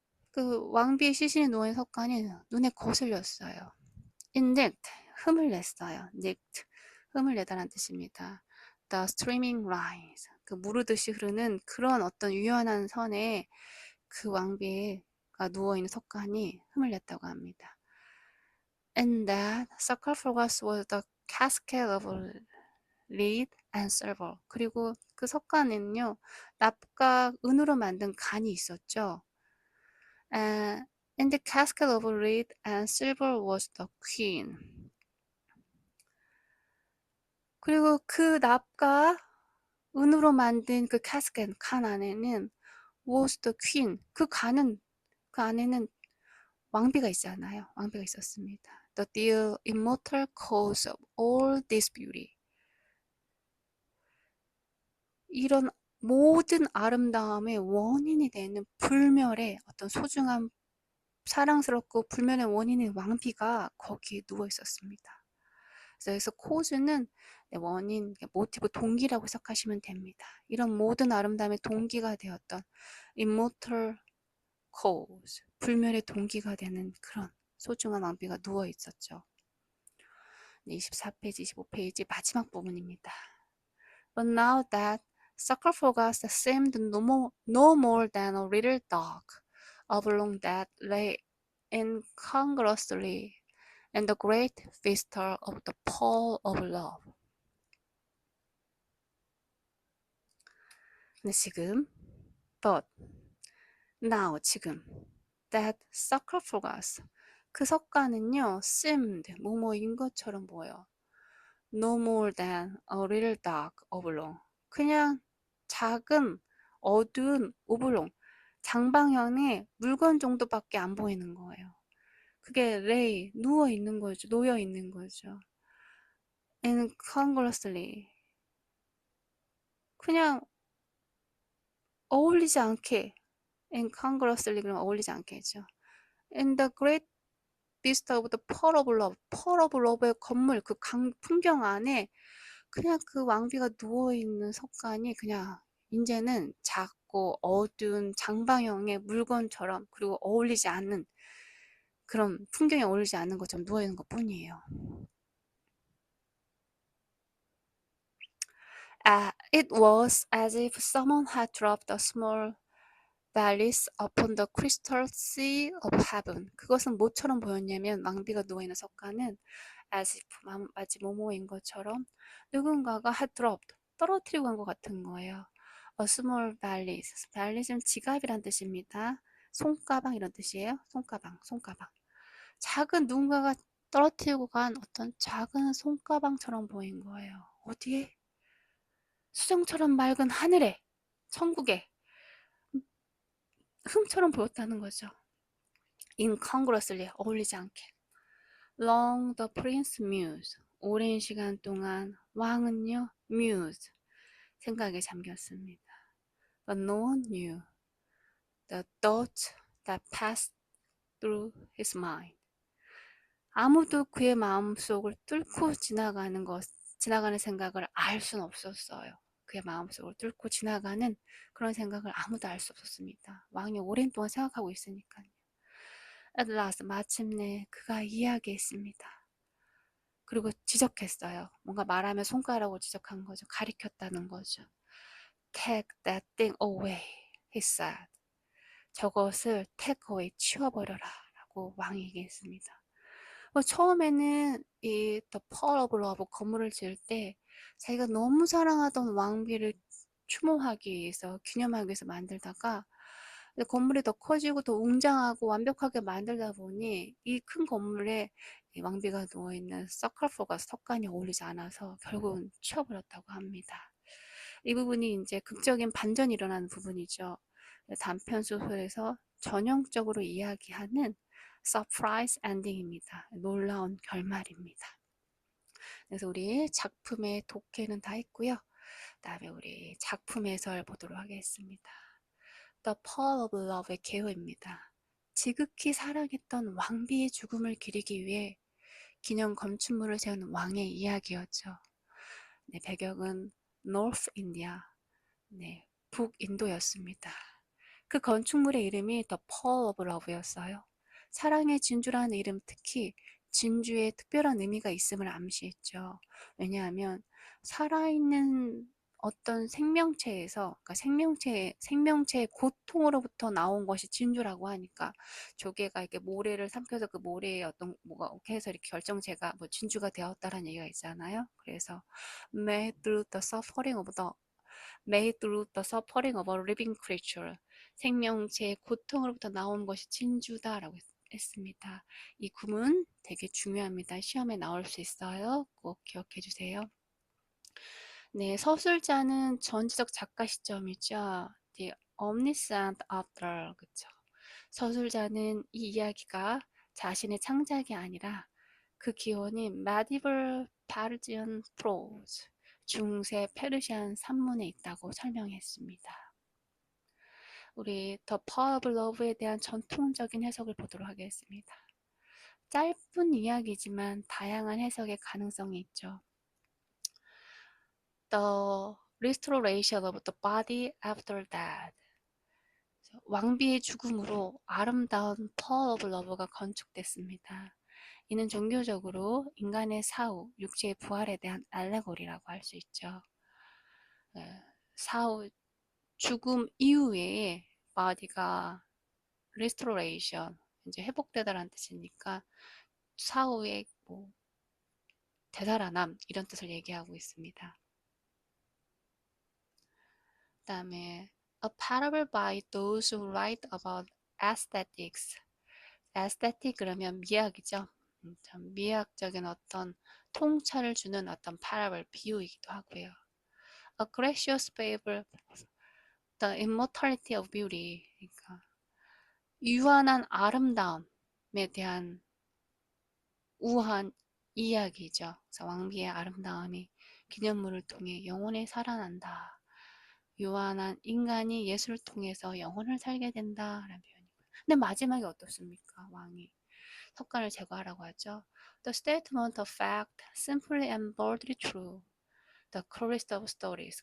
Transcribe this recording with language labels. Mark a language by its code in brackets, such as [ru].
[ko] 그 왕비의 시신이 누워있는 석관이 눈에 거슬렸어요. Indeed, 흠을 냈어요. Nicked, 흠을 내다라는 뜻입니다. [en] The streaming lines, [ko] 그 무르듯이 흐르는 그런 어떤 유연한 선에 그 왕비가 누워있는 석관이 흠을 냈다고 합니다. [en] And that sarcophagus was the cascade of lead and silver. [ko] 그리고 그 석관에는요, 납과 은으로 만든 간이 있었죠. [en] And the cascade of lead and silver was the queen. [ko] 그리고 그 납과 은으로 만든 그 cascade 간 안에는 [en] was the queen. [ko] 그 안에는 왕비가 있잖아요. 왕비가 있었습니다. [en] The dear immortal cause of all this beauty. [ko] 이런 모든 아름다움의 원인이 되는 불멸의 어떤 소중한 사랑스럽고 불멸의 원인인 왕비가 거기에 누워 있었습니다. 그래서 cause는 원인, 모티브, 동기라고 해석하시면 됩니다. 이런 모든 아름다움의 동기가 되었던 [en] immortal cause, [ko] 불멸의 동기가 되는 그런 소중한 왕비가 누워 있었죠. 24페이지, 25페이지 마지막 부분입니다. [en] But now that sarcophagus seemed no more than a little dog, oblong that lay incongruously in the great vista of the pole of love. [ko] 근데 지금, [en] but now [ko] 지금 [en] that sarcophagus [ko] 그 석가는요 seemed 뭐뭐인 것처럼 보여. [en] no more than a little dark oblong. [ko] 그냥 작은 어두운 오블롱, 장방형의 물건 정도밖에 안 보이는 거예요. 그게 lay, 누워 있는 거죠. 놓여 있는 거죠. incongruously. 그냥 어울리지 않게, incongruously 그러면 어울리지 않겠죠. [en] In the great vista of the Pearl of Love, [ko] Pearl of Love의 건물, 그 풍경 안에 그냥 그 왕비가 누워있는 석관이 그냥 이제는 작고 어두운 장방형의 물건처럼, 그리고 어울리지 않는, 그런 풍경에 어울리지 않는 것처럼 누워있는 것 뿐이에요. [en] It was as if someone had dropped a small valise upon the crystal sea of heaven. [ko] 그것은 뭐처럼 보였냐면, 왕비가 누워있는 석가는 [en] as if [ko] 마치 모모인 것처럼 누군가가 [en] had dropped, [ko] 떨어뜨리고 간 것 같은 거예요. [en] A small valise. [ko] valise는 지갑이란 뜻입니다. 손가방 이런 뜻이에요. 손가방, 손가방. 작은 누군가가 떨어뜨리고 간 어떤 작은 손가방처럼 보인 거예요. 어디에? 수정처럼 맑은 하늘에, 천국에 흠처럼 보였다는 거죠. incongruously, 어울리지 않게. [en] Long the prince mused. [ko] 오랜 시간 동안 왕은요, mused, 생각에 잠겼습니다. [en] But no one knew the thoughts that passed through his mind. [ko] 아무도 그의 마음속을 뚫고 지나가는 생각을 알 수는 없었어요. 그의 마음속을 뚫고 지나가는 그런 생각을 아무도 알 수 없었습니다. 왕이 오랜 동안 생각하고 있으니까요. [en] At last, [ko] 마침내 그가 이야기했습니다. 그리고 지적했어요. 뭔가 말하면 손가락으로 지적한 거죠. 가리켰다는 거죠. [en] Take that thing away, he said. [ko] 저것을 [en] take away, [ko] 치워버려라 라고 왕이 얘기했습니다. 처음에는 이 The Pearl of Love 건물을 지을 때 자기가 너무 사랑하던 왕비를 추모하기 위해서, 기념하기 위해서 만들다가 건물이 더 커지고 더 웅장하고 완벽하게 만들다 보니 이 큰 건물에 이 왕비가 누워있는 서클포가, 석관이 어울리지 않아서 결국은 치워버렸다고 합니다. 이 부분이 이제 극적인 반전이 일어나는 부분이죠. 단편 소설에서 전형적으로 이야기하는 서프라이즈 엔딩입니다. 놀라운 결말입니다. 그래서 우리 작품의 독해는 다 했고요. 그다음에 우리 작품 해설 보도록 하겠습니다. The Pearl of Love의 개요입니다. 지극히 사랑했던 왕비의 죽음을 기리기 위해 기념 건축물을 세운 왕의 이야기였죠. 네, 배경은 North India, 네, 북인도였습니다. 그 건축물의 이름이 The Pearl of Love였어요. 사랑의 진주라는 이름, 특히 진주에 특별한 의미가 있음을 암시했죠. 왜냐하면 살아있는 어떤 생명체에서, 그러니까 생명체의 고통으로부터 나온 것이 진주라고 하니까, 조개가 이렇게 모래를 삼켜서 그 모래에 어떤 뭐가 이렇게 해서 이렇게 결정체가 뭐 진주가 되었다라는 얘기가 있잖아요. [en] 그래서 May through the suffering of the Made through the suffering of a living creature. [ko] 생명체의 고통으로부터 나온 것이 진주다라고 했습니다. 이 구문 되게 중요합니다. 시험에 나올 수 있어요. 꼭 기억해 주세요. 네, 서술자는 전지적 작가 시점이죠. [en] The omniscient author, [ko] 그쵸? 서술자는 이 이야기가 자신의 창작이 아니라 그 기원인 [en] medieval Persian prose, [ko] 중세 페르시안 산문에 있다고 설명했습니다. 우리 The Power of Love에 대한 전통적인 해석을 보도록 하겠습니다. 짧은 이야기지만 다양한 해석의 가능성이 있죠. [en] The restoration of the body after death. [ko] 왕비의 죽음으로 아름다운 Pearl of Love가 건축됐습니다. 이는 종교적으로 인간의 사후, 육체의 부활에 대한 알레고리라고 할 수 있죠. 사후, 죽음 이후에 body가 restoration, 이제 회복되다라는 뜻이니까 사후의 뭐 되살아남, 이런 뜻을 얘기하고 있습니다. 그 다음에 [en] A parable by those who write about aesthetics. aesthetic [ko] 그러면 미학이죠. 미학적인 어떤 통찰을 주는 어떤 파라블 비유이기도 하고요. [en] A gracious fable, the immortality of beauty. [ko] 그러니까 유한한 아름다움에 대한 우한 이야기죠. 그래서 왕비의 아름다움이 기념물을 통해 영원히 살아난다. 유한한 인간이 예술을 통해서 영혼을 살게 된다라는 표현이고요. 근데 마지막에 어떻습니까? 왕이 석간을 제거하라고 하죠. [en] The statement of fact, simply and boldly true. The cruelest of stories.